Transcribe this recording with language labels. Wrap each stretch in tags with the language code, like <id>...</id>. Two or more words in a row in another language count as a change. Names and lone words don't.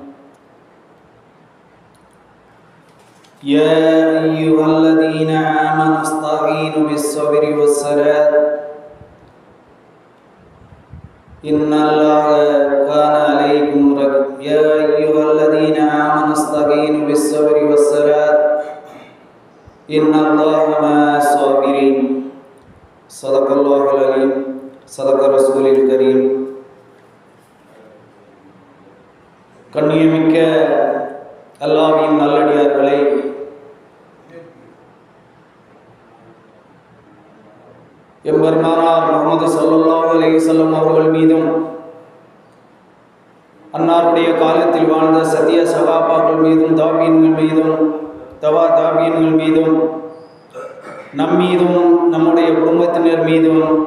<ar>يا أيها الذين آمنوا استعينوا بالصبر والصلاة إن الله كان عليكم رقيبا يا أيها الذين آمنوا استعينوا بالصبر والصلاة إن الله مع الصابرين صدق الله العليم صدق رسول الكريم</ar> <ta>கண்ணியமிக்க அல்லாஹ்வின் நல்லடியார்களே, எம்பெருமானார் முஹம்மது</ta> <ar>صلى الله عليه وسلم</ar> <ta>அவர்கள் மீதும் அன்னாருடைய காலத்தில் வாழ்ந்த சத்திய சகாபாக்கள் மீதும் தாபீன்கள் மீதும் தாபீன்கள் மீதும் நம் மீதும் நம்முடைய குடும்பத்தினர் மீதும்</ta>